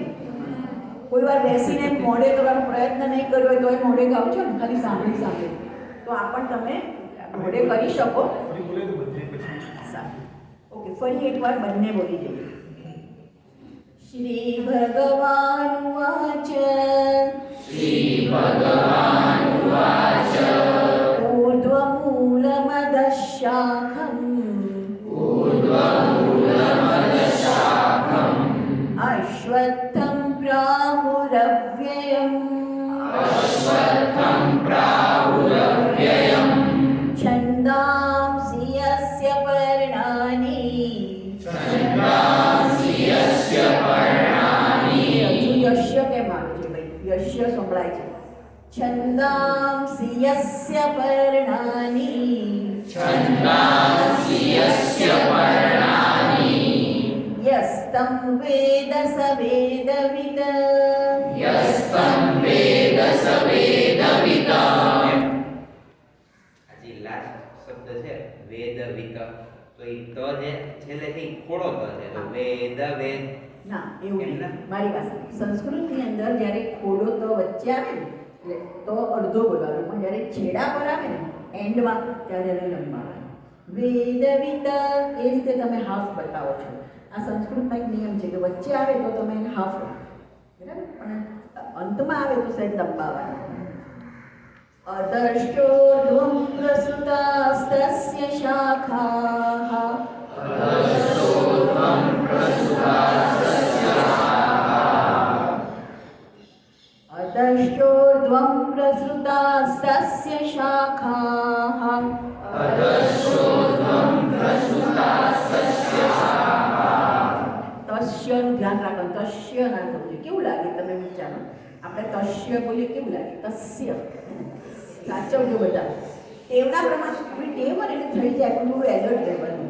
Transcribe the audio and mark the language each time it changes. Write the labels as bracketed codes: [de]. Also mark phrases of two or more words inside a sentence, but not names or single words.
[gu] કોઈ વાર બેસીને મોડે કરવાનો પ્રયત્ન નહીં કર્યો હોય તો એ મોડે ગાવ છો ને ખાલી સાંભળી તો આ પણ તમે મોડે કરી શકો. ઓકે, ફરી એકવાર બંને બોલી જઈએ. [sa] શ્રી ભગવાન વાચ ऊर्ध्वमूलमदशाखम् अश्वत्थं प्राहुरव्ययम् छन्दांसि यस्य पर्णानि यश्य [gu] કેમ આવે છે ભાઈ? યશ્ય સંભળાય છે. [sa] छन्दांसि यस्य पर्णानि यस्तं वेद स वेदवित् [gu] હજી લાસ્ટ શબ્દ છે વેદવિત, તો એ ત જે છેલ્લે થી ખોડો ત છે તો વેદ ના એવું નહીં. મારી પાસે સંસ્કૃતની અંદર જ્યારે ખોડો ત વચ્ચે આવે ને એટલે તો અડધો બોલવાનો, પણ જ્યારે છેડા પર આવે ને એન્ડમાં ત્યારે એને લંબાવવાનો. વેદવિત એ રીતે તમે હાફ બતાવો છો. આ સંસ્કૃતમાં એક નિયમ છે કે વચ્ચે આવે તો તમે એને હાફ રાખો, બરાબર, પણ અંતમાં આવે તો સહેજ લંબાવવાનો. [sa] અદર્ષ્ટોર્ધ્વં પ્રસુતાસ્તસ્ય શાખાઃ अदर्ष्टोर्ध्वं प्रसृतास्तस्य शाखाः [gu] તસ્યનું ધ્યાન રાખો. તસ્ય ના થવું જોઈએ. કેવું લાગે તમે વિચારો? આપણે તસ્ય બોલીએ કેવું લાગે? તસ્ય સાચવજો બધા. ટેવના પ્રમાણે આપણી ટેવ હોય એટલે થઈ જાય પણ થોડું એલર્ટ રહેવાનું.